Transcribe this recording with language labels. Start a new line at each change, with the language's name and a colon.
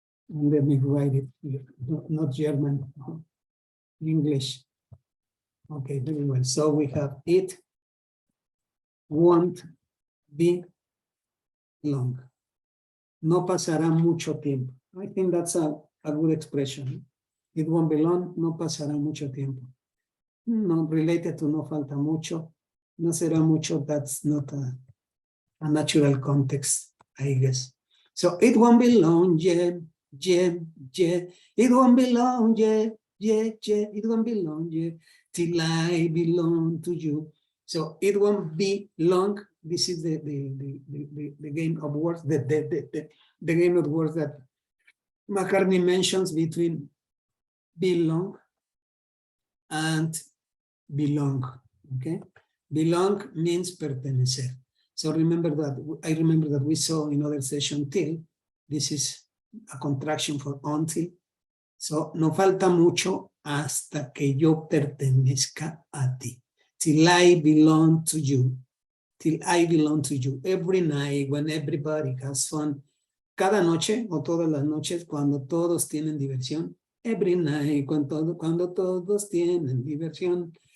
English: And let me write it here, not German, English. Okay, very well. So we have It Won't Be Long.
Spanish: No pasará mucho tiempo.
English: I think that's a good expression. It won't be long,
Spanish: no pasará mucho tiempo.
English: No, related to
Spanish: no falta mucho, no será mucho,
English: that's not a natural context, I guess. So it won't be long, yeah. It won't be long, yeah. It won't be long, yeah. Till I belong to you. So it won't be long. This is the game of words, the game of words that McCartney mentions between belong and belong. Okay, belong means pertenecer. So remember that I remember that we saw in other session till. This is a contraction for until.
Spanish: So no falta mucho hasta que yo pertenezca a ti.
English: Till I belong to you. Till I belong to you. Every night when everybody has fun.
Spanish: Cada noche o todas las noches cuando todos tienen diversión.
English: Every night
Spanish: cuando todos tienen diversión.